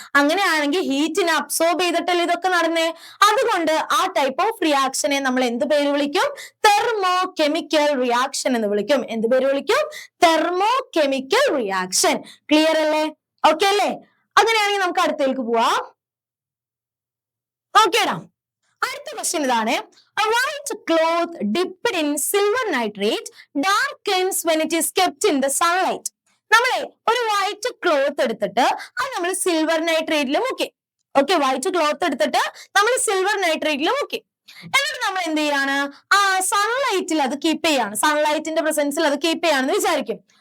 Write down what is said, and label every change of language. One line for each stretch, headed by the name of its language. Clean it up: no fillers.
Malayalam: അങ്ങനെയാണെങ്കിൽ ഹീറ്റിനെ അബ്സോർബ് ചെയ്തിട്ടല്ലേ ഇതൊക്കെ നടന്നേ. അതുകൊണ്ട് ആ ടൈപ്പ് ഓഫ് റിയാക്ഷനെ നമ്മൾ എന്ത് പേര് വിളിക്കും? തെർമോ കെമിക്കൽ റിയാക്ഷൻ എന്ന് വിളിക്കും. എന്ത് പേര് വിളിക്കും? Thermo chemical reaction. ക്ലിയർ അല്ലേ? ഓക്കെ അല്ലേ? അങ്ങനെയാണെങ്കിൽ നമുക്ക് അടുത്തേക്ക് പോവാം. ഓക്കേടാ, അടുത്ത ക്വസ്റ്റ്യൻ ഇതാണ്.
English: A white cloth dipped in silver nitrate darkens when it is kept in the sunlight.
Malayalam: നമ്മളെ ഒരു വൈറ്റ് ക്ലോത്ത് എടുത്തിട്ട് അത് നമ്മൾ സിൽവർ നൈട്രേറ്റിൽ മുക്കി. ഓക്കെ, വൈറ്റ് ക്ലോത്ത് എടുത്തിട്ട് നമ്മൾ സിൽവർ നൈട്രേറ്റിൽ മുക്കി. എന്നിട്ട് നമ്മൾ എന്ത് ചെയ്യാണ്? ആ സൺലൈറ്റിൽ അത് കീപ്പ് ചെയ്യാണ്. സൺലൈറ്റിന്റെ പ്രസൻസിൽ അത് കീപ്പ് ചെയ്യാണെന്ന് വിചാരിക്കും.